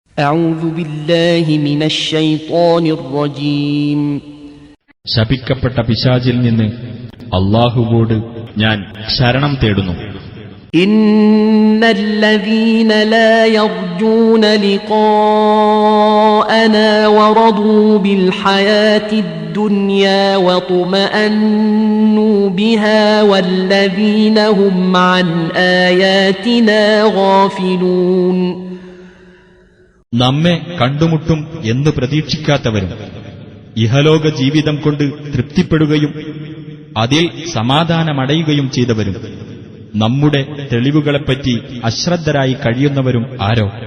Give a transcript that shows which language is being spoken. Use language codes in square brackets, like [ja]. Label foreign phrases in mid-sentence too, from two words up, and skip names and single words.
[ar] أعوذ بالله من الشيطان الرجيم [ml] ശപിക്കപ്പെട്ട പിശാചിൽ നിന്ന് അല്ലാഹുവോട് ഞാൻ ശരണം തേടുന്നു. [ar] إن الذين لا يرجون لقاءنا ورضوا بالحياة الدنيا واطمأنوا بها والذين هم عن آياتنا غافلون. [ml] നമ്മെ കണ്ടുമുട്ടും എന്ന് പ്രതീക്ഷിക്കാത്തവരും ഇഹലോക ജീവിതം കൊണ്ട് തൃപ്തിപ്പെടുകയും അതിൽ സമാധാനമടയുകയും ചെയ്തവരും നമ്മുടെ തെളിവുകളെപ്പറ്റി അശ്രദ്ധരായി കഴിയുന്നവരും ആരോ?